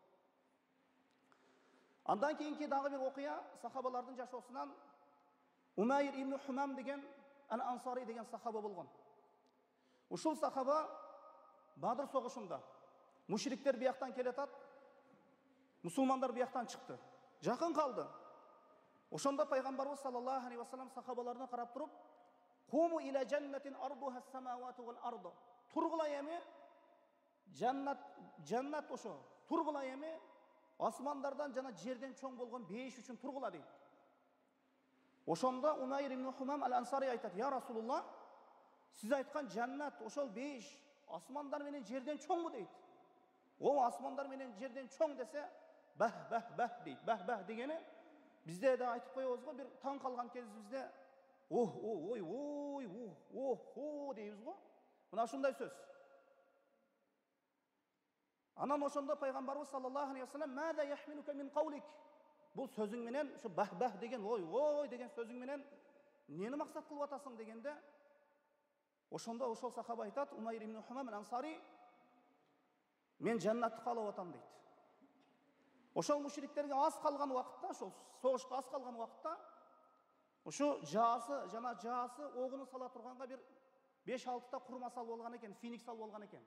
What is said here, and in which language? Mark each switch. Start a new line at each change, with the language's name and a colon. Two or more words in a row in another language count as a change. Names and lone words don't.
Kyrgyz: Андан кийинки дагы бир окуя сахабалардын жашоосунан Умайр ибн Хумам деген Ансари деген сахаба болгон. Ушул сахаба Бадыр согушунда мушриктер бияктан келатат, мусулмандар бияктан чыкты. Жакын калды. Ошондо пайгамбарыбыз
Arabic: صلى الله عليه وسلم
Kyrgyz: сахабаларына карап туруп,
Arabic: "قوموا إلى جنة عرضها السماوات والأرض."
Kyrgyz: Тургулай эми жаннат ошо. Тургулай эми асмандардан жана жерден чоң болгон бейиш үчүн тургула дейт. Ошондо Умайр ибн Хумам ал-Ансари айтат:
Arabic: "يا رسول الله,
Kyrgyz: сиз айткан жаннат ошол бейиш асмандар менен жерден чоңбу?" дейт. "О, асмандар менен жерден чоң" десе, бах дейт. Бах дегени бизде да айтып коебуз го, бир таң калган кезибизде дейбиз го. Мына ушундай сөз. Анан ошондо пайгамбарыбыз
Arabic: صلى الله عليه وسلم: "ماذا يحملك من قولك?"
Kyrgyz: Бул сөзүң менен, ушу бах деген, ой деген сөзүң менен нени максат кылып атасың дегенде, ошондо ошол сахаба айтат, Умайр ибн Хумам ал-Ансари: "Мен жаннатты каалап атам" дейт. Ошол мушриктерге аз калган убакытта, ошол согушка аз калган убакытта, ушу жаасы огуну сала турганга бир 5-6 та курма салып болгон экен, финик салып болгон экен.